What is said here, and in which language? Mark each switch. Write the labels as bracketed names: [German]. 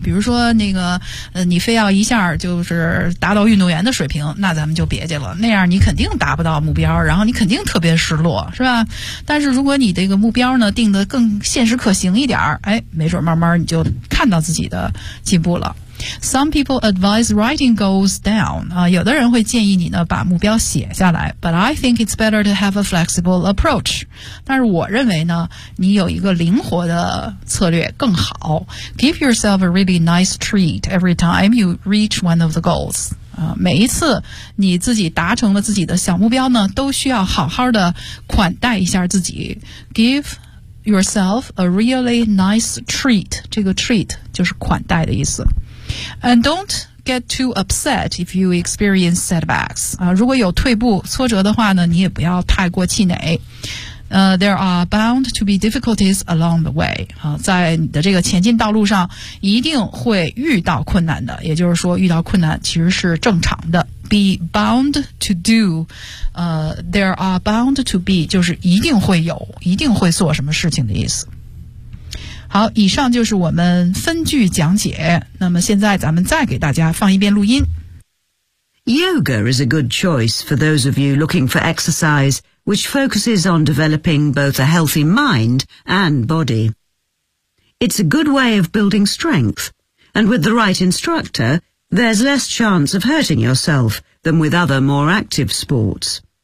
[Chinese] 比如说那个，你非要一下就是达到运动员的水平，那咱们就别介了，那样你肯定达不到目标，然后你肯定特别失落，是吧？但是如果你这个目标呢定得更现实可行一点，哎，没准慢慢你就看到自己的进步了。 [English] Some people advise writing goals down. [Chinese] 有的人会建议你呢把目标写下来。 [English] But I think it's better to have a flexible approach. [Chinese] 但是我认为呢你有一个灵活的策略更好。 [English] Give yourself a really nice treat every time you reach one of the goals. [Chinese] 每一次你自己达成了自己的小目标呢都需要好好的款待一下自己。 [English] Give yourself a really nice treat. [Chinese] 这个 treat 就是款待的意思。 [English] And don't get too upset if you experience setbacks. [Chinese] 如果有退步挫折的话呢你也不要太过气馁。 [English] There are bound to be difficulties along the way. [Chinese] 在你的这个前进道路上一定会遇到困难的，也就是说遇到困难其实是正常的。 [English] Be bound to do, there are bound to be, [Chinese] 就是一定会有，一定会做什么事情的意思。好，以上就是我们分句讲解。那么现在咱们再给大家放一遍录音。 [English] Yoga is a good choice for those of you looking for exercise, which focuses on developing both a healthy mind and body. It's a good way of building strength, and with the right instructor, there's less chance of hurting yourself than with other more active sports.